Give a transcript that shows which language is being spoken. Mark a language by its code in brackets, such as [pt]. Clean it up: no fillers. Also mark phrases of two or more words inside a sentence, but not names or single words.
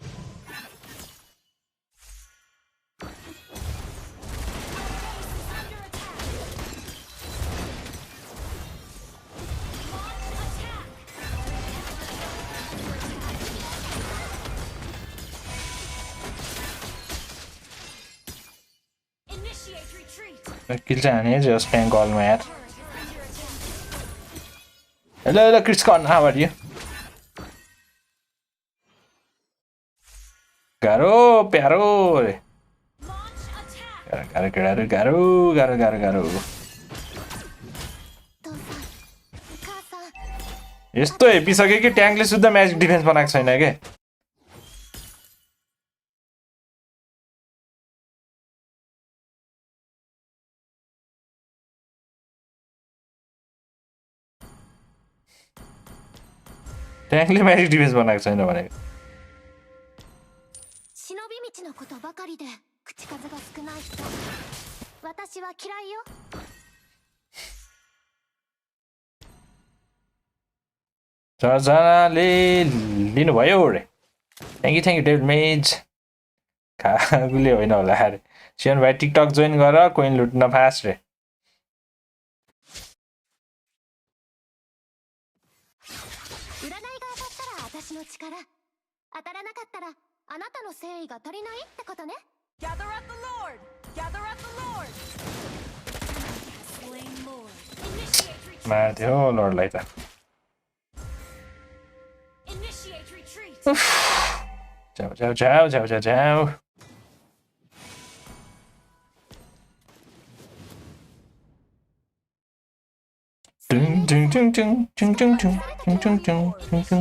[en] Our base is under attack. Launch attack. Initiate retreat. [ne] किल चाहिँ हाने जस्ट प्याङ कलमा यार [en] Turret is under attack. [ne] हेलो क्रिस कन [en] how are you [ne] गाह्रो प्यारो रे [en] Launch attack. [ne] गाह्रो केटाहरू गाह्रो [ja] 父さん母さん [ne] यस्तो हेपिसक्यो कि ट्याङ्कले शुद्ध [en] magic defense [ne] बनाएको छैन के ट्याङ्कले [en] magic defense [ne] बनाएको छैन भनेको [ja] 忍び道のことばかりで口数が少ない人私は嫌いよ [ne] चारजनाले लिनुभयो रे [en] thank you [ne] डेभिड मेज खागुले होइन होला अरे सियन भाइ टिकटक जोइन गर कोइन लुट्न फास्ट रे [ja] 占いが当たったら私の力当たらなかったらあなたの誠意が足りないってことね [en] Gather at the Lord. Gather at the Lord. Slain Lord. Initiate retreat. [ne] मार्थ्यो लर्डलाई त [en] Initiate retreat. [ne] जाऊ जाऊ जाऊ जाऊ जाऊ जाऊ Dun, dun, dun, dun, dun, dun, dun, dun, dun, dun, dun, dun.